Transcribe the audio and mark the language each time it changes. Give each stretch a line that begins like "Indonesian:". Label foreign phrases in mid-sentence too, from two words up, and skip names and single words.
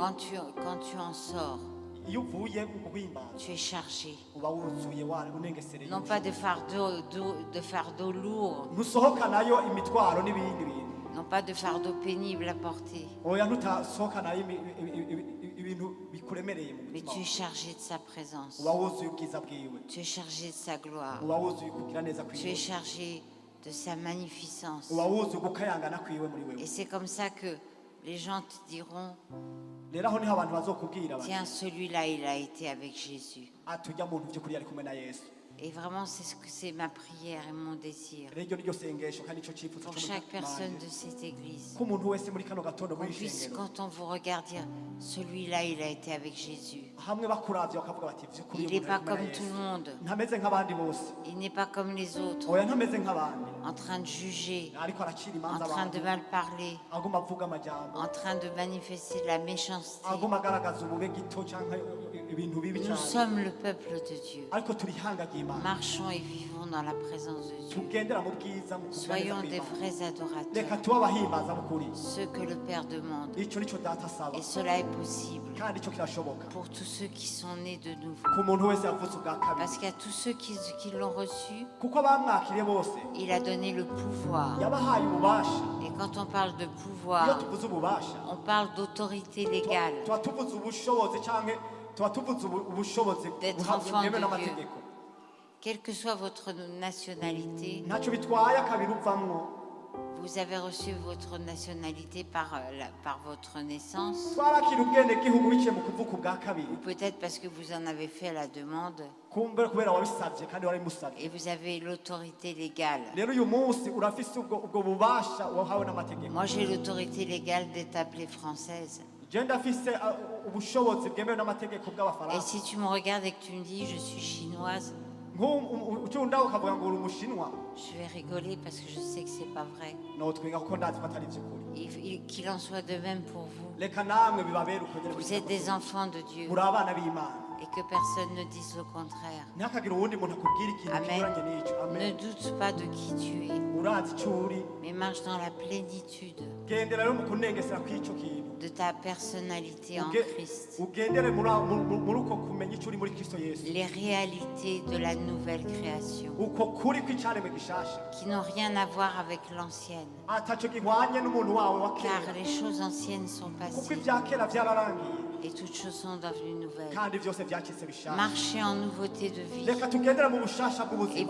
French: quand tu en sors,
Rundi: iyo uvuye mu guhimbaza
French: tu es chargé.
Rundi: uba wuzuye unengesereye
French: Non pas de fardeau lourd,
Rundi: ntusohokanayo imitwaro n'ibindi bintu
French: non pas de fardeau pénible à porter,
Rundi: oya ntutasohokanayo ibintu bikuremereye mu
French: mais
Rundi: mutima
French: tu es
Rundi: wawe.
French: chargé de sa présence.
Rundi: uba wuzuye ubwiza bwiwe
French: Tu es chargé de sa gloire.
Rundi: uba wuzuye kugira neza
French: Tu
Rundi: kwiwe
French: es chargé de sa magnificence.
Rundi: uba wuzuye gukayangana kwiwe muri wewe
French: Et c'est comme ça que les gens te diront,
Rundi: rero aho niho abantu bazokubwira bati
French: tiens, celui-là, il a été avec Jésus.
Rundi: tujya muntu by'ukuri yari kumwe na yesu.
French: Et vraiment, c'est ma prière et mon désir
Rundi: rero iryo ni ryo sengesho kandi nicyo cyifuzo
French: pour
Rundi: cyo
French: chaque
Rundi: muri
French: personne
Rundi: nanjye.
French: de cette église.
Rundi: ko umuntu wese muri kano gatondo
French: Qu'on
Rundi: muri
French: puisse,
Rundi: ishengero
French: quand on vous regarde, dire, celui-là, il a été avec Jésus.
Rundi: hamwe bakuravye bakavuga bati by'ukuri
French: Il
Rundi: uyu
French: n'est
Rundi: muntu
French: pas
Rundi: ari kumwe na
French: comme tout
Rundi: Yesu.
French: le monde.
Rundi: ntameze nk'abandi bose
French: Il n'est pas comme les autres,
Rundi: oya ntameze nk'abandi
French: en train de juger,
Rundi: ariko aracira
French: en
Rundi: imanza
French: train de
Rundi: abantu
French: mal parler,
Rundi: aguma avuga amajambo
French: en train de manifester de la méchanceté.
Rundi: aguma agaragaza ubube gito cyangwa ibintu bibi
French: Nous
Rundi: cyane
French: sommes le peuple de Dieu.
Rundi: ariko turi ihanga ry'imana
French: Marchons et vivons dans la présence de Dieu.
Rundi: tugendera mu bwiza mu kuganiriza
French: Soyons des
Rundi: kw'Imana.
French: vrais adorateurs,
Rundi: reka tube abahimbaza b'ukuri
French: ce que le Père demande.
Rundi: icyo nicyo data asaba
French: Et cela est possible
Rundi: kandi icyo kirashoboka
French: pour tous ceux qui sont nés de nouveau.
Rundi: ku muntu wese yavutse ubwa kabiri
French: Parce qu'à tous ceux qui l'ont reçu,
Rundi: kuko abamwakiriye bose
French: il a donné le pouvoir.
Rundi: yabahaye ububasha.
French: Et quand on parle de
Rundi: iyo
French: pouvoir,
Rundi: tuvuze ububasha
French: on parle d'autorité légale.
Rundi: tuba tuvuze ubushobozi cyangwa tuba tuvuze ubushobozi
French: D'être
Rundi: buhabwa
French: enfant
Rundi: bwemewe
French: de
Rundi: n'amategeko.
French: Quelle que soit votre nationalité,
Rundi: ntacyo bitwaye akabiri uvamwo
French: vous avez reçu votre nationalité par votre naissance,
Rundi: twarakira ubwenegihugu biciye mu kuvuka ubwa kabiri
French: ou peut-être parce que vous en avez fait la demande
Rundi: kumbe kubera wabisabye kandi warabimusabye
French: et vous avez l'autorité légale.
Rundi: rero uyu munsi urafise ubwo bubasha wahawe n'amategeko.
French: Moi, j'ai l'autorité légale d'être appelée française.
Rundi: je ndafise ubushobozi bwemewe n'amategeko
French: Et
Rundi: bw'abafaransa
French: si tu me regardes et que tu me dis je suis chinoise,
Rundi: ucunda ukavuga ngo uri umushinwa
French: je vais rigoler parce que je sais que c'est pas vrai.
Rundi: notwenga kuko ndazi ko atari iby'ukuri.
French: Qu'il en soit de même pour vous.
Rundi: reka namwe bibabere uko nyene
French: Vous êtes des enfants de Dieu
Rundi: muri abana b'imana
French: et que personne ne dise le contraire.
Rundi: ntihakagire uwundi muntu akubwira ikintu Amen. kinyuranye n'icyo
French: Ne
Rundi: amen
French: doute pas de qui tu es,
Rundi: urazi icyo uri
French: mais marche dans la plénitude.
Rundi: gendera rero mu kunengesera kw'icyo kintu
French: de ta personnalité en
Rundi: Uge-
French: Christ,
Rundi: ugendere muri uko kumenya icyo uri muri Kristo Yesu,
French: les réalités de la nouvelle création,
Rundi: uko kuri kw'icyaremwe gishasha
French: qui n'ont rien à voir avec l'ancienne,
Rundi: ataco gihwanye n'umuntu wawe wa
French: car
Rundi: kera,
French: les choses anciennes sont
Rundi: kuko
French: passées
Rundi: ibya kera byararangiye
French: et toutes choses sont devenues nouvelles.
Rundi: kandi byose byacitse bishasha.
French: Marchez en nouveauté de vie
Rundi: Reka tugendere mu bushasha
French: et
Rundi: bw'ubuzima